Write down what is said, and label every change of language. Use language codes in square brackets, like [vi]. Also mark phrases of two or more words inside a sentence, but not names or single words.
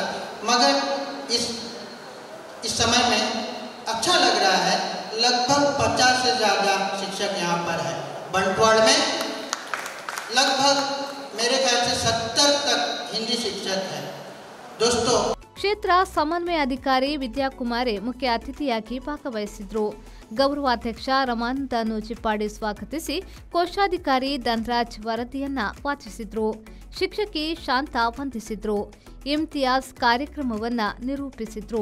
[hi] मगर इस समय में अच्छा लग रहा है, लगभग 50 से ज़्यादा शिक्षक यहाँ पर है। बंटवाड़ में लगभग मेरे ख्याल से 70 तक हिंदी शिक्षक है। दोस्तों, [kn] ಕ್ಷೇತ್ರ ಸಮನ್ವಯಾಧಿಕಾರಿ ವಿದ್ಯಾಕುಮಾರಿ ಮುಖ್ಯ ಅತಿಥಿಯಾಗಿ ಭಾಗವಹಿಸಿದ್ರು. ಗೌರವಾಧ್ಯಕ್ಷ ರಮಾನಂದನು ಚಿಪ್ಪಾಡಿ ಸ್ವಾಗತಿಸಿ ಕೋಶಾಧಿಕಾರಿ ಧನರಾಜ್ ವರದಿಯನ್ನ ವಾಚಿಸಿದ್ರು. ಶಿಕ್ಷಕಿ ಶಾಂತಾ ವಂದಿಸಿದ್ರು. ಇಮ್ತಿಯಾಜ್ ಕಾರ್ಯಕ್ರಮವನ್ನ ನಿರೂಪಿಸಿದ್ರು.